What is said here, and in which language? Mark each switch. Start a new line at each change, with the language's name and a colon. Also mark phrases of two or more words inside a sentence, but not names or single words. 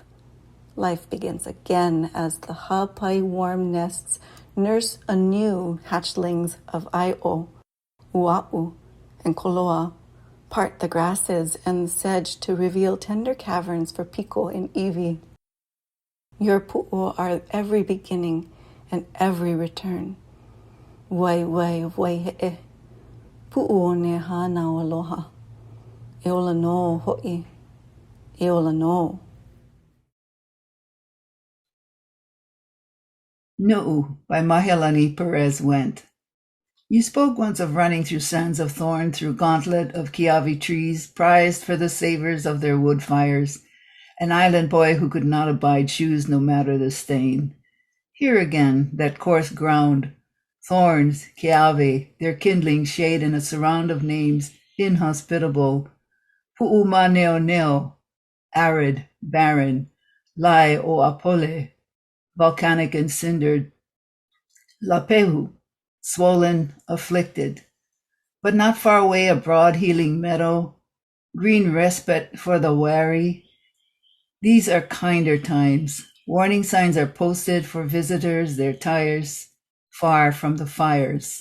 English: Life begins again as the hapai warm nests nurse anew hatchlings of Aio, Ua'u, and Koloa, part the grasses and sedge to reveal tender caverns for Piko and Iwi. Your pu'u are every beginning and every return.
Hawaiian: Wai he'e, pu'u o ne hānau aloha, e ola no ho'i, e ola no.
English: Nu'u by Mahealani Perez Went. You spoke once of running through sands of thorn, through gauntlet of kiavi trees, prized for the savors of their wood fires, an island boy who could not abide shoes no matter the stain. Here again, that coarse ground, thorns, kiavi, their kindling shade in a surround of names, inhospitable.
Hawaiian: Pu'u ma neo neo,
English: arid, barren,
Hawaiian: lai o apole,
English: volcanic and cindered,
Hawaiian: lapehu,
English: swollen, afflicted. But not far away a broad healing meadow, green respite for the weary. These are kinder times. Warning signs are posted for visitors, their tires, far from the fires.